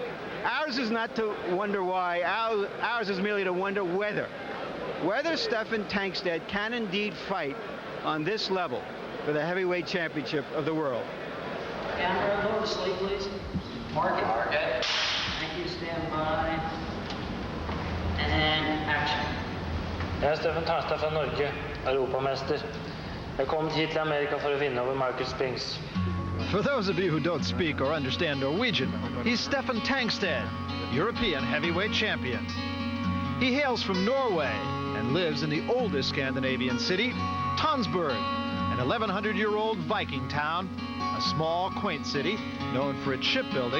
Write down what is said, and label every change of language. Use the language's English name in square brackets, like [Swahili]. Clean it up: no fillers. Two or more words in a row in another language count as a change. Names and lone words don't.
[English] Ours is not to wonder why. Ours is merely to wonder whether Steffen Tangstad can indeed fight on this level for the heavyweight championship of the world. Camera, lower sleep, please. Mark it. Okay. Thank you. Stand by. And action. [Norwegian] Jeg Steffen Tangstad fra Norge, europamester. Jeg kom hit til Amerika for å vinne over Michael Spinks. [English] For those of you who don't speak or understand Norwegian, he's Steffen Tangstad, European heavyweight champion. He hails from Norway and lives in the oldest Scandinavian city, Tønsberg, an 1,100-year-old Viking town, a small, quaint city known for its shipbuilding.